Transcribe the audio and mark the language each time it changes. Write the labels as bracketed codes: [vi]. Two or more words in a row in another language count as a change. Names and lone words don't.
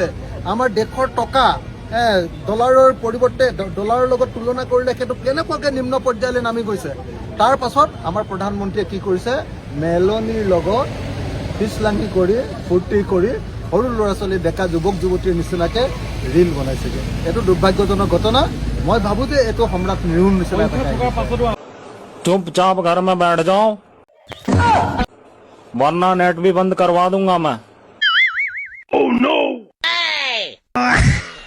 [as] আমাৰ দেশৰ টকা ডলাৰৰ পৰিৱৰ্তে ডলাৰৰ লগত তুলনা কৰিলে সেইটো কেনেকুৱাকৈ নিম্ন পৰ্যায়লৈ নামি গৈছে। তাৰ পাছত আমাৰ প্ৰধানমন্ত্ৰীয়ে কি কৰিছে? মেলনিৰ লগত পিছলাঙি কৰি ফূৰ্তি কৰি সৰু ল'ৰা ছোৱালী, ডেকা যুৱক যুৱতীৰ নিচিনাকৈ ৰীল বনাইছেগৈ। এইটো দুৰ্ভাগ্যজনক ঘটনা। মই ভাবোঁ যে এইটো সম্ৰাট নিৰুৰ নিচিনা। [hi] चुपचाप घर में बैठ जाओ, वरना नेट भी बंद करवा दूंगा मैं। [en] Oh no!